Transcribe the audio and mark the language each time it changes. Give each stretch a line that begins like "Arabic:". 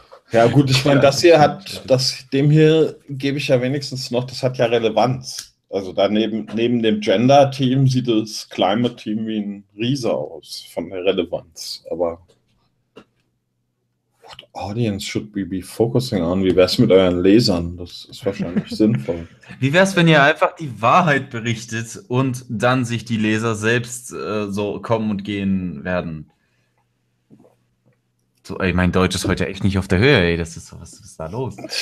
German: Ja gut, ich meine, das hier hat, das dem hier gebe ich ja wenigstens noch, das hat ja Relevanz. Also daneben, neben dem Gender-Team sieht das Climate-Team wie ein Riese aus, von der Relevanz. Aber
English: what audience should we be focusing on?
German: Wie wär's mit euren Lesern? Das ist wahrscheinlich sinnvoll. Wie wär's, wenn ihr einfach die Wahrheit berichtet und dann sich die Leser selbst so kommen und gehen werden? So, ey, mein Deutsch ist heute echt nicht auf der Höhe, ey. Das ist so, was ist da los?